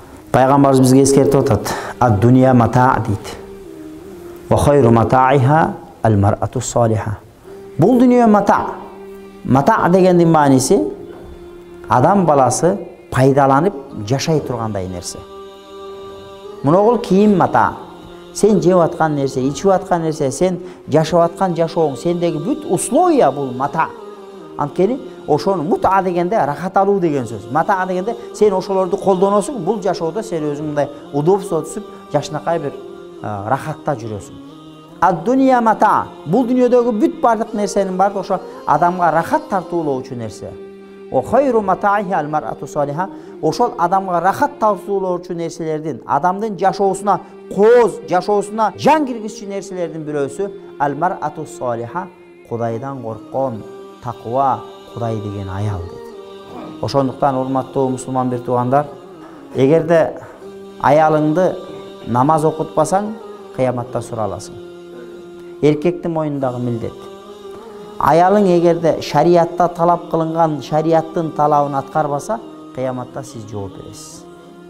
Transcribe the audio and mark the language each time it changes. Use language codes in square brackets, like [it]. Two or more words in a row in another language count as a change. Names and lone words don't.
[ky] Пайгамбарыбыз бизге эскертип атат. [ar] الدنيا متاع' дейт. وخير متاعها المرأة الصالحة. [ky] Бул дүние мата. Мата дегендин мааниси адам баласы пайдаланып жашай тургандай нерсе. Муногул кийим мата. Сен жеп аткан нерсе, ичип аткан нерсе, сен жашап аткан жашооң, сендеги бүт условия бул мата. Анткени ошону мута дегенде рахат алуу деген сөз. Мата дегенде сен ошолорду колдоносуң, бул жашоодо сен өзүң мындай удобство түсүп, жашнакай бир рахатта жүрөсүң. [ar] الدنيا متاع. [ky] Бул дүйнөдөгү бүт бардык нерсенин баары ошо адамга рахат тартуулоочу нерсе. [ar] وخير متاعها المرأة الصالحة. [ky] Ошол адамга рахат тартуулоочу нерселердин, адамдын жашоосуна кооз, жашоосуна жан киргизчү нерселердин бирөөсү [ar] المرأة الصالحة. [ky] Кудайдан корккон, таква, Кудай деген аял дейт. Ошондуктан урматтуу мусулман бир туугандар, эгерде аялыңды намаз окутпасаң, кыяматта сураласың. Эркектин мойнундагы милдет. Аялың эгерде шариатта талап кылынган шариаттын талабын аткарбаса, кыяматта сиз жооп бересиз.